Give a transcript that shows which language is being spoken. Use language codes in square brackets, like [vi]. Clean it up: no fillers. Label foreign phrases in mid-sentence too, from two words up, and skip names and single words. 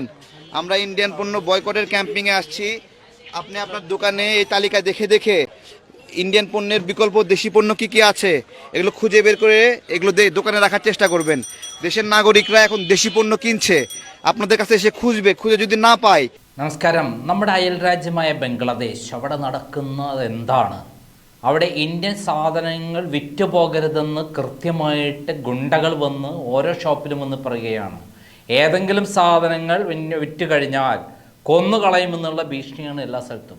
[bn] আমরা ইন্ডিয়ান পণ্য বয়কটের ক্যাম্পিংয়ে আসছি। আপনি আপনার দোকানে এই তালিকা দেখে দেখে ইন্ডিয়ান পণ্যের বিকল্প দেশি পণ্য কি কি আছে এগুলো খুঁজে বের করে এগুলো দোকানে রাখার চেষ্টা করবেন। দেশের নাগরিকরা এখন দেশি পণ্য কিনছে, আপনাদের কাছে এসে খুঁজে যদি না পায়। [ml] നമസ്കാരം. നമ്മുടെ അയൽ രാജ്യമായ ബംഗ്ലാദേശ് അവിടെ നടക്കുന്നത് എന്താണ്? അവിടെ ഇന്ത്യൻ സാധനങ്ങൾ വിറ്റുപോകരുതെന്ന് കൃത്യമായിട്ട് ഗുണ്ടകൾ വന്ന് ഓരോ ഷോപ്പിലും വന്ന് പറയുകയാണ്. ഏതെങ്കിലും സാധനങ്ങൾ വിറ്റ് കഴിഞ്ഞാൽ കൊന്നുകളയുമെന്നുള്ള ഭീഷണിയാണ് എല്ലാ സ്ഥലത്തും.